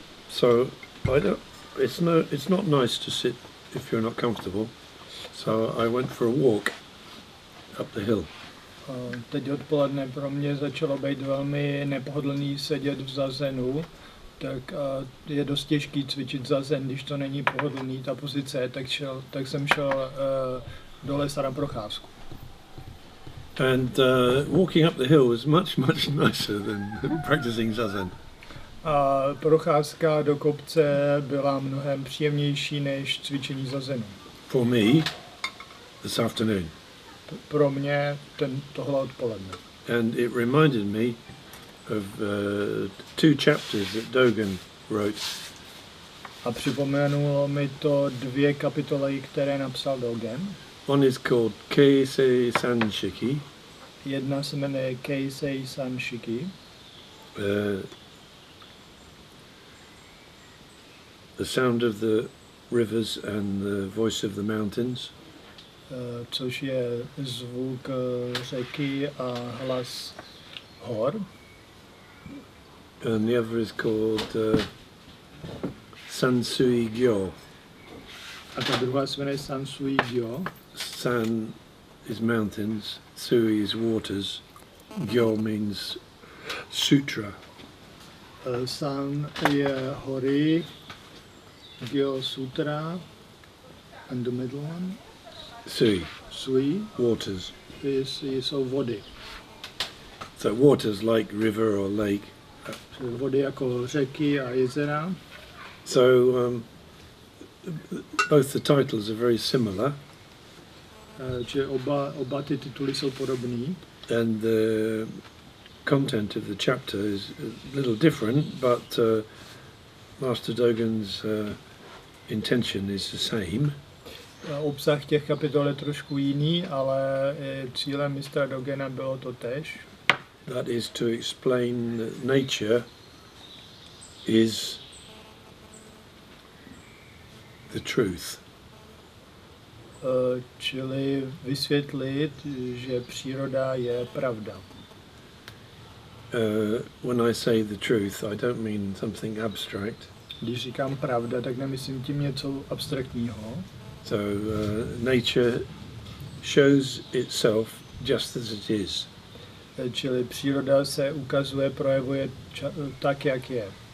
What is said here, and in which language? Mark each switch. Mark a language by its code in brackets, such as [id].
[en] So it's not nice to sit if you're not comfortable. So I went for a walk up the hill. [cs] Teď odpoledne pro mě začalo být velmi nepohodlný sedět v zazenu, tak je dost těžký cvičit zazen, když to není pohodlný ta pozice, tak jsem šel do lesa na procházku. [en] And walking up the hill was much nicer than practicing zazen. [cs] A procházka do kopce byla mnohem příjemnější než cvičení zazenu. [en] For me, this afternoon. [cs] Pro mě tohle odpoledne. [en] And it reminded me of two chapters that Dogen wrote. [cs] A připomenulo mi to 2 kapitoly, které napsal Dogen. [en] One is called Keisei Sanshiki. [cs] Jedna se jmenuje Keisei Sanshiki. [en] The sound of the rivers and the voice of the mountains. [cs] Což je zvuk řeky a hlas hor. [en] And the other is called Sansui Gyo. [cs] A ta druhá se jmenuje Sansui Gyo. [en] San is mountains, Sui is waters, Gyo means sutra. [cs] San je hory, Gyo sutra, [en] and the middle one? Sui, waters. [cs] Jsou vody. [en] So waters like river or lake. [cs] Vody jako řeky a jezera. [en] So both the titles are very similar. [cs] Že oba ty tituly jsou podobný. [en] And the content of the chapter is a little different, but Master Dogen's intention is the same. [cs] Obsah těch kapitol je trošku jiný, ale cílem mistra Dogena bylo to též. [en] That is to explain that nature is the truth. [cs] Čili vysvětlit, že příroda je pravda. [en] When I say the truth, I don't mean something abstract. [cs] Když říkám pravda, tak nemyslím tím něco abstraktního. [en] So nature shows itself just as it is. [cs] Čili příroda se ukazuje, projevuje tak, jak je.